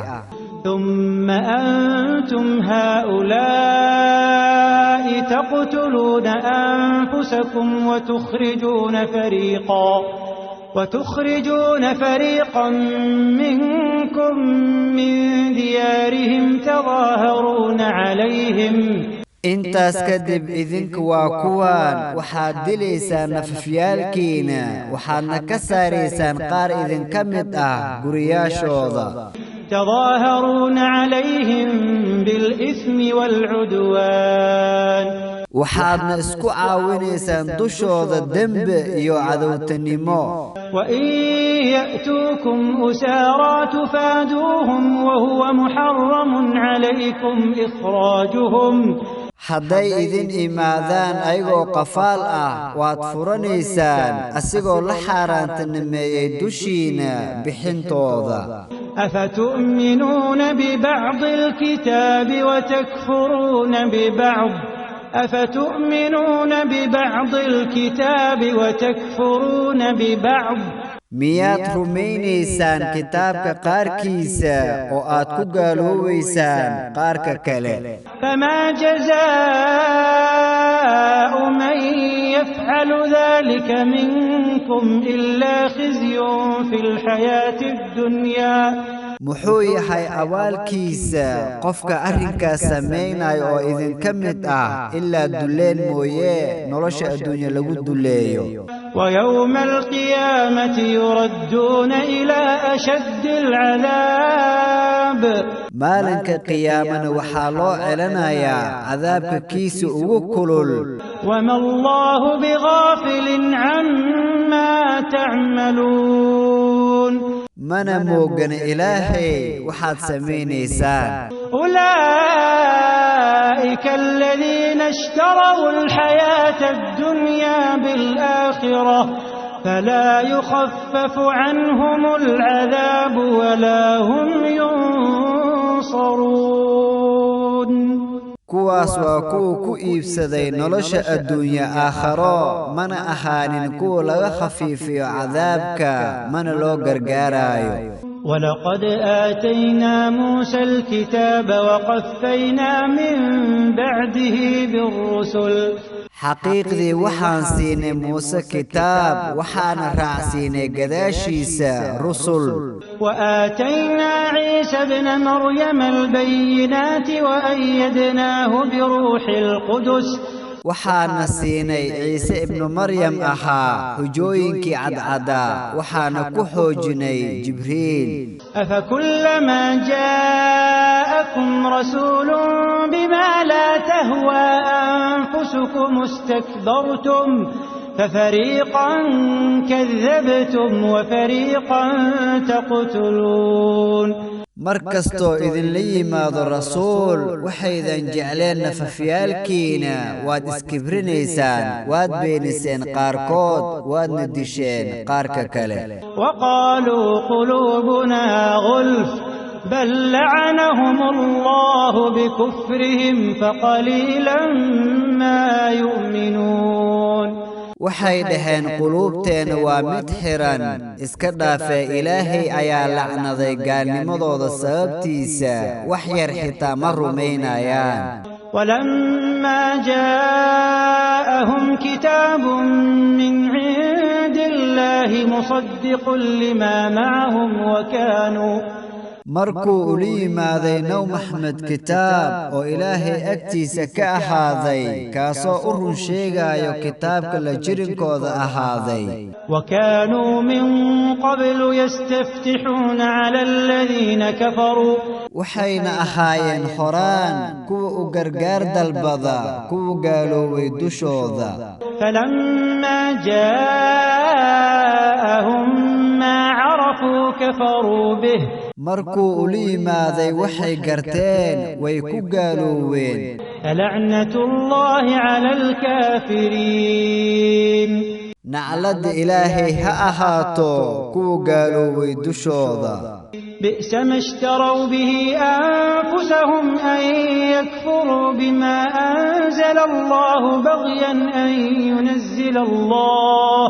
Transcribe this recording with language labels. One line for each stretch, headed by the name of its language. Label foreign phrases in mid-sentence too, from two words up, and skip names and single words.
Arabic: ثم أنتم هؤلاء تقتلون أنفسكم وتخرجون فريقا منكم من ديارهم تظاهرون عليهم
Somali: intaas kadib idinku waa kuwaan waxaad dilaysaan nafafyaalkiina waxaadna ka saaraysaan qaar idinka mid ah guriyaashooda
Arabic: تظاهرون عليهم بالإثم والعدوان
Somali: waxaadna isku caawinaysaan dushooda dembe iyo cadowtanimo
Arabic: وإن يأتوكم أسارى تفادوهم وهو محرم عليكم إخراجهم
Somali: hadday idin imaadaan ayagoo qafaal ah waad furanaysaan asigoo la xaaraantanimeeyay dushiina bixintooda
Arabic: أفتؤمنون ببعض الكتاب وتكفرون ببعض
Somali: miyaad rumaynaysaan kitaabka qaarkiisa oo aad ku gaaloobaysaan qaarka kale
Arabic: فما جزاء من يفعل ذلك منكم إلا خزي في الحياة الدنيا
Somali: muxuu yahay abaalkiisa qofka arrinkaas sameynaya oo idinka mid ah ilaa duleen mooye nolosha adduunya lagu duleeyo
Arabic: ويوم القيامة يردون إلى أشد العذاب
Somali: maalinka qiyaamana waxaa loo celinayaa cadaabka kiisa ugu kulul
Arabic: وما الله بغافل عما تعملون
Somali: mana moogana ilaahay waxaad samaynaysaan
Arabic: أولئك الذين اشتروا الحياة الدنيا بالآخرة فلا يخفف عنهم العذاب ولا هم ينصرون
Somali: kuwaas waa kuwa ku iibsaday nolosha adduunya aakhiro mana ahaanin kuwa laga khafiifiyo cadaabka mana loo gargaarayo
Arabic: ولقد آتينا موسى الكتاب وقفينا من بعده بالرسل
Somali: xaqiiqdii waxaan siinay muuse kitaab waxaana raacsiinay gadaashiisa rusul
Arabic: وآتينا عيسى ابن مريم البينات وأيدناه بروح القدس
Somali: waxaana siinay ciise ibnu maryam ahaa xujooyinkii cadcadaa waxaana ku xoojinay jibriil
Arabic: أفكلما جاء جاءكم رسول بما لا تهوى أنفسكم استكبرتم ففريقا كذبتم وفريقا تقتلون
Somali: markastoo idin la yimaado rasuul waxaydan jecleen nafafyaalkiina waad iskibrinaysaan waad beeniseen qaarkood waadna disheen qaarka kale
Arabic: وقالوا قلوبنا غلف بل لعنهم الله بكفرهم فقليلا ما يؤمنون
Somali: waxay dhaheen quluubteena waa mid xiran iska dhaafee ilaahay ayaa lacnaday gaalnimadooda sababtiisa wax yar xitaa ma rumaynayaan
Arabic: ولما جاءهم كتاب من عند الله مصدق لما معهم
Somali: markuu ula yimaaday naw maxmed kitaab oo ilaahay agtiisa ka ahaaday kaasoo u run sheegayo kitaabka la jirinkooda ahaaday
Arabic: وكانوا من قبل يستفتحون على الذين كفروا
Somali: waxayna ahaayeen horaan kuwa u gargaar dalbada kuwa gaaloobay dushooda
Arabic: فلما جاءهم ما عرفوا كفروا به
Somali: markuu ula yimaaday waxay garteen way ku gaalooween
Arabic: لعنة الله على الكافرين
Somali: naclada ilaahay ha ahaato kuwa gaaloobay dushooda
Arabic: بئس ما اشتروا به أنفسهم أن يكفروا بما أنزل الله بغيا أن ينزل الله